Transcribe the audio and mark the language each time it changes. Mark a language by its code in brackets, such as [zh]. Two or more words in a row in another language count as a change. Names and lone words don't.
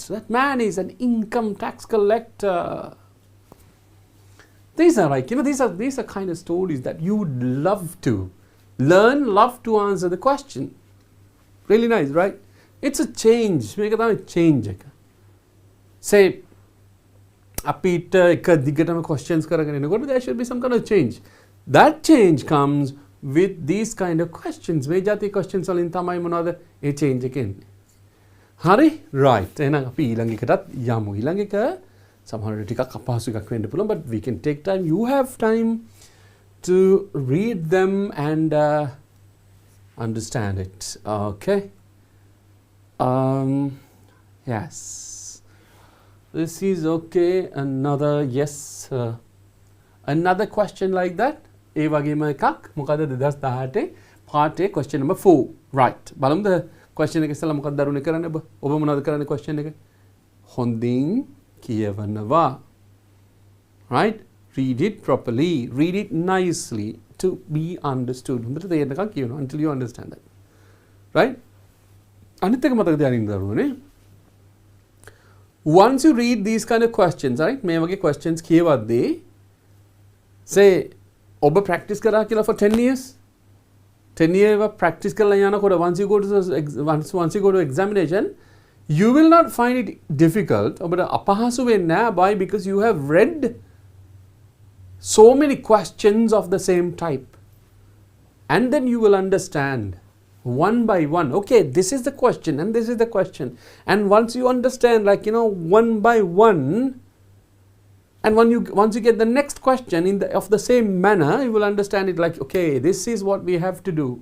[en] That man is an income tax collector." These are these are kind of stories that you would love to learn, love to answer the question. Really nice, right? It's a change. Make a change. Say, [si] අපිට එක දිගටම questions කරගෙන එනකොට [en] there should be some kind of change. That change comes with these kind of questions. [si] මේ જાති questions වලින් තමයි මොනවද ඒ change එක එන්නේ. හරි? Right. එහෙනම් අපි ඊළඟ එකටත් යමු. ඊළඟ එක සමහරවිට ටිකක් අපහසු එකක් වෙන්න පුළුවන්, [en] but we can take time. You have time to read them and understand it. Okay? Yes. This is okay. Another question like that. [si] ඒ වගේම එකක් මොකද 2018 [en] part A question number 4. [si] Right. බලමුද question එක ඉස්සලා මොකක්ද දරුණේ කරන්නේ ඔබ මොනවද කරන්නේ question එක? හොඳින් කියවනවා. [en] Right? read it properly, read it nicely to be understood. Until you understand that. Right? Once you read these kind of questions, right? [si] මේ වගේ questions කියවද්දී [en] say [si] ඔබ practice කරා කියලා [en] for 10 years 10 years [si] practice කරලා යනකොට [en] once you go to examination you will not find it difficult [si] ඔබට අපහසු වෙන්නේ නැහැ [en] why because you have read so many questions of the same type and then you will understand one by one. Okay, this is the question and this is the question. And once you understand, like, one by one, and once you get the next question of the same manner, you will understand it like, okay, this is what we have to do.